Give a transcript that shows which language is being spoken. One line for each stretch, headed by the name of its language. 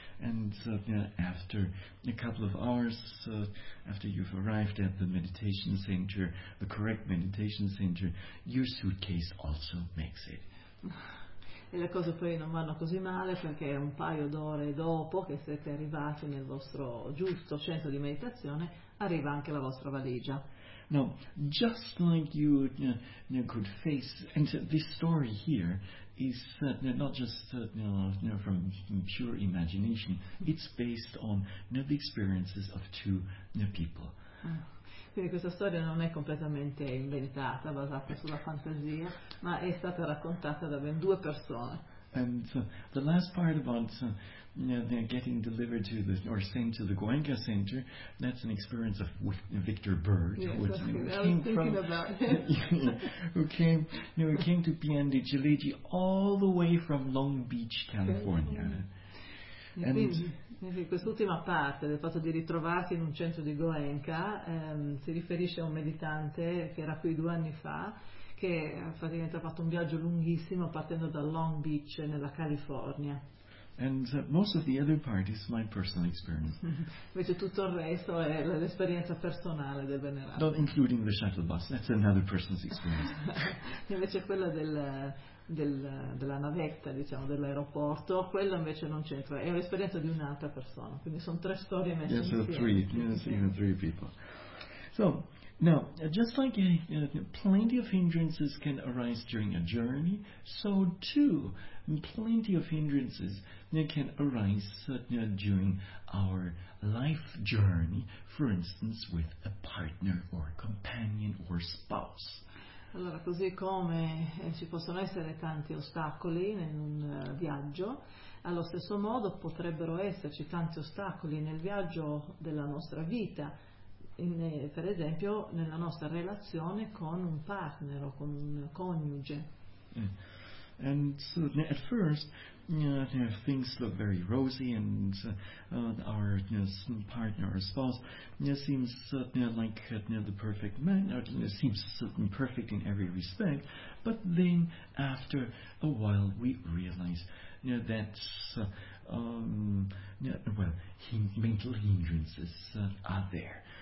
English: And after a couple of hours, after you've arrived at the meditation center, the correct meditation center, your suitcase also makes it.
Italian: E le cose poi non vanno così male, perché un paio d'ore dopo che siete arrivati nel vostro giusto centro di meditazione, arriva anche la vostra valigia.
English: Now, just like you could face, and this story here is not just from pure imagination, it's based on the experiences of two people.
Italian: Quindi questa storia non è completamente inventata, basata sulla fantasia, ma è stata raccontata da ben due persone.
English: And the last part about getting delivered to the or sent to the Goenka Center, that's an experience of Victor Bird, who came to Pian de Chileji all the way from Long Beach, California.
Italian: Quindi, quest'ultima parte del fatto di ritrovarsi in un centro di Goenka si riferisce a un meditante che era qui 2 anni fa, che praticamente ha fatto un viaggio lunghissimo partendo da Long Beach nella California.
English: And most of the other part is my personal experience.
Italian: Invece tutto il resto è l'esperienza personale del venerato.
English: Not including the shuttle bus, that's another person's experience.
Italian: Invece quella della navetta, diciamo, dell'aeroporto, quello invece non c'entra, è l'esperienza di un'altra persona. Quindi sono 3 storie messe insieme.
English: Yes, so 3, yes, even 3 people. So, now, just like plenty of hindrances can arise during a journey, so too, plenty of hindrances can arise during our life journey, for instance, with a partner or companion or spouse.
Italian: Allora, così come ci possono essere tanti ostacoli in un viaggio, allo stesso modo potrebbero esserci tanti ostacoli nel viaggio della nostra vita, per esempio nella nostra relazione con un partner o con un coniuge.
English: And so at first things look very rosy, and our partner or spouse seems like the perfect man, or seems perfect in every respect, but then after a while we realize that mental hindrances are there.